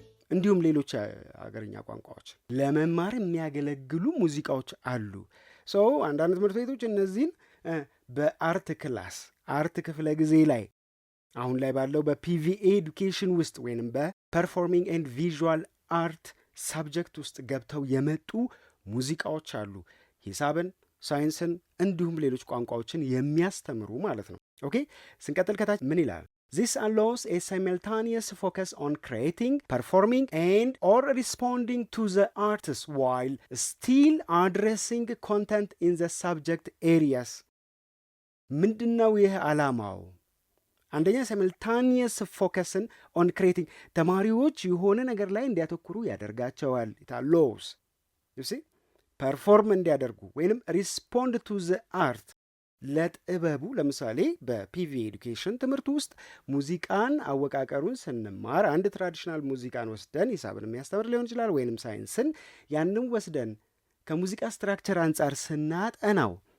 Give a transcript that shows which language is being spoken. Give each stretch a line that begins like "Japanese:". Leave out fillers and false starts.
Amharic: እንዲሁም ሌሎች አገርኛ ቋንቋዎች ለመማር የሚያገለግሉ ሙዚቃዎች አሉ። ሰው አንዳንድ ትምህርት ቤቶች እነዚህን በአርት ክላስ አርት ክፍለ ጊዜ ላይ አሁን ላይ ባለው በፒቪኤ ኤዱኬሽን ውስጥ ወይንም በፐርፎርሚንግ ኤንድ ቪዥዋል አርት ሳብጀክት ውስጥ ገብተው የመጡ ሙዚቃዎች አሉ። ሂሳብን፣ ሳይንስን እንዲሁም ሌሎች ቋንቋዎችን የሚያስተምሩ ማለት ነው። ኦኬ ስንቀጥል ከታች ምን ይላል?
English: This allows a simultaneous focus on creating, performing, and or responding to the artist while still addressing content in the subject areas.
Amharic: ምንድነው ይህ ዓላማው? አንደኛ simultaneous focusን
English: on creating
Amharic: ተማሪዎች የሆነ ነገር ላይ እንዲያተኩሩ ያደርጋቸዋል።
English: it allows you see perform
Amharic: እንዲያደርጉ ወይንም
English: respond to the art
Amharic: ለጥበቡ። ለምሳሌ በፒቪ ኤዱኬሽን ትምህርት ውስጥ ሙዚቃን አወቃቀሩን ስንማር አንድ ትራዲሽናል ሙዚቃን ወስደን ሂሳብን የሚያስተምር ሊሆን ይችላል፣ ወይንም ሳይንስን ያንን ወስደን ከሙዚቃ ስትራክቸር አንጻር ስናጠናው